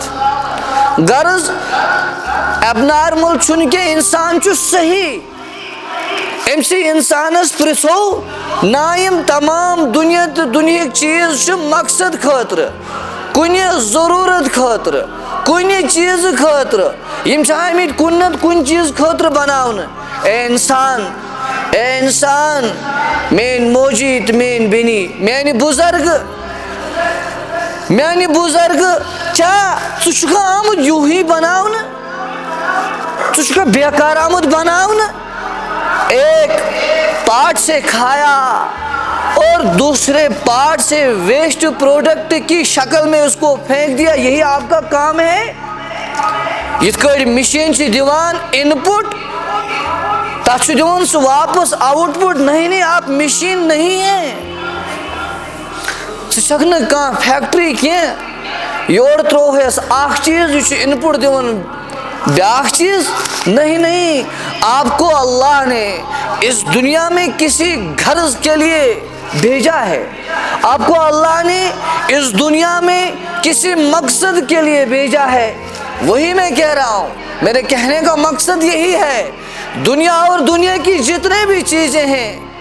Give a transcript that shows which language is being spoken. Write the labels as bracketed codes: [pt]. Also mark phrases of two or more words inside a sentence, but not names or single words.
[ks] غرض ایبنارمل چھُنہٕ کینٛہہ انسان چھُ صحیح أمسٕے انسانس پرژھو نا یِم تمام دُنیا تہٕ دُنہِکۍ چیٖز چھِ مقصد خٲطرٕ کُنہِ ضروٗرت خٲطرٕ کُنہِ چیٖزٕ خٲطرٕ یِم چھِ آمٕتۍ کُنہِ نتہٕ کُنہِ چیٖزٕ خٲطرٕ بناونہٕ اے انسان میٲنۍ موجی تہٕ میٲنۍ بیٚنی میانہِ بُزرگہٕ کیاہ ژٕ چھُکھا آمُت یوٗہی بناونہٕ ژٕ چھُکھا بیکار آمُت بناونہٕ [ur] ایک پارٹ سے کھایا اور دوسرے پارٹ سے [en] waste product [ur] کی شکل میں اس کو پھینک دیا یہی آپ کا کام ہے [ks] یِتھ کٲٹھۍ مشیٖن چھِ دِوان اِن پُٹ تتھ چھُ دِوان سُہ واپس آوُٹ پُٹ [ur] نہیں آپ مشیٖن نہیں ہے [ks] ژٕ چھکھ نہٕ کانٛہہ فیکٹری کینٛہہ یورٕ ترووہس اکھ چیٖز یہِ چھُ اِن پُٹ دِوان بیاکھ چیٖز [ur] نہیں آپ کو اللہ نے اس دنیا میں کسی غرض کے لیے بھیجا ہے آپ کو اللہ نے اس دنیا میں کسی مقصد کے لیے بھیجا ہے وہی میں کہہ رہا ہوں میرے کہنے کا مقصد یہی ہے دنیا اور دنیا کی جتنے بھی چیزیں ہیں